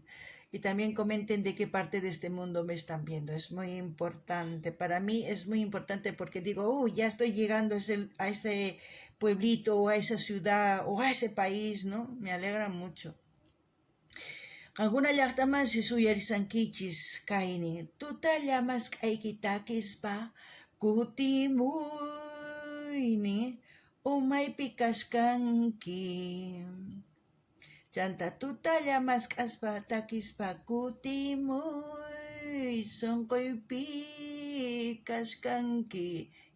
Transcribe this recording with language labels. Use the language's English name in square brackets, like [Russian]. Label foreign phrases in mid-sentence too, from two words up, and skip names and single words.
[Spanish] Y también comenten de qué parte de este mundo me están viendo. Es muy importante. Para mí es muy importante porque digo, ya estoy llegando a ese pueblito o a esa ciudad o a ese país, ¿no? Me alegra mucho. [Quechua] Alguna llaqtaman si suyarisankichis kayni tutalla maskayki takispa kutimuyni umaypi kashkanki. Chanta tutalla maskaspa takispa kutimuy sonquypi kashkanki.